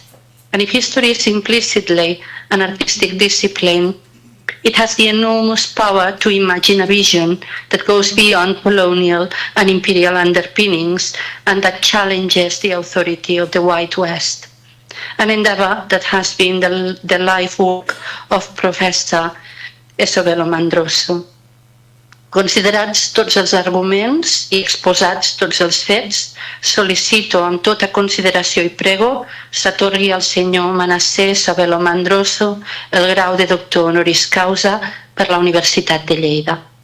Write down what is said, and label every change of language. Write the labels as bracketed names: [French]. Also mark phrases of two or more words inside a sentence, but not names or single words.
[English] And if history is implicitly an artistic discipline, it has the enormous power to imagine a vision that goes beyond colonial and imperial underpinnings and that challenges the authority of the White West. An endeavor that has been the life work of Professor Esovelo Mandroso. [Catalan] Considerats tots els arguments i exposats tots els fets, sol·licito amb tota consideració i prego s'atorgui al senyor Manasseh Savelo Mandroso el grau de doctor honoris causa per la Universitat de Lleida.